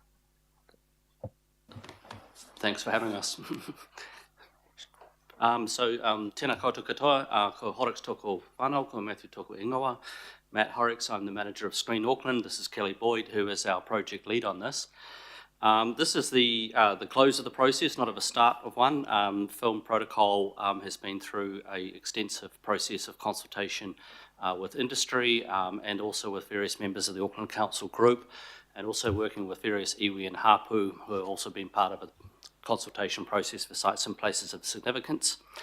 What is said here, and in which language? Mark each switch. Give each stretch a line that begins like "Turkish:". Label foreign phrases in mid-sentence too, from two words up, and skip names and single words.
English: Thanks for having us.
Māori: Tēnā koutou katoa, ko Horrocks toko whanau, ko Matthew toko ingoa.
English: Matt Horrocks, I'm the manager of Screen Auckland. This is Kelly Boyd, who is our project lead on this. This is the close of the process, not of a start of one. Film Protocol has been through an extensive process of consultation with industry and also with various members of the Auckland Council group, and also working with various iwi and hapu who have also been part of a consultation process for sites and places of significance.